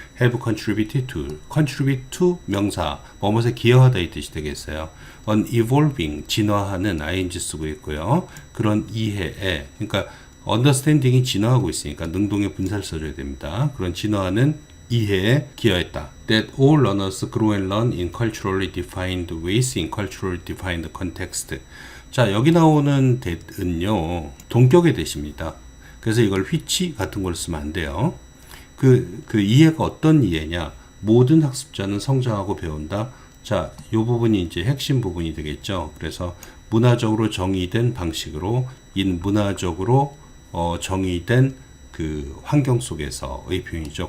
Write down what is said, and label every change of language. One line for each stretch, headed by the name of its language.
English: have contributed to contribute to
Korean: 명사 뭐뭐에 기여하다 이 뜻이 되겠어요.
English: on evolving
Korean: 진화하는 ing 쓰고 있고요. 그런 이해에 그러니까 understanding이 진화하고 있으니까 능동의 분사를 써줘야 됩니다. 그런 진화하는 이해에 기여했다.
English: That all learners grow and learn in culturally defined ways in culturally defined context.
Korean: 자, 여기 나오는 that은요 동격의 that입니다. 그래서 이걸 which 같은 걸 쓰면 안 돼요. 그 이해가 어떤 이해냐? 모든 학습자는 성장하고 배운다. 자, 이 부분이 이제 핵심 부분이 되겠죠. 그래서 문화적으로 정의된 방식으로 문화적으로 정의된 그 환경 속에서의 표현이죠.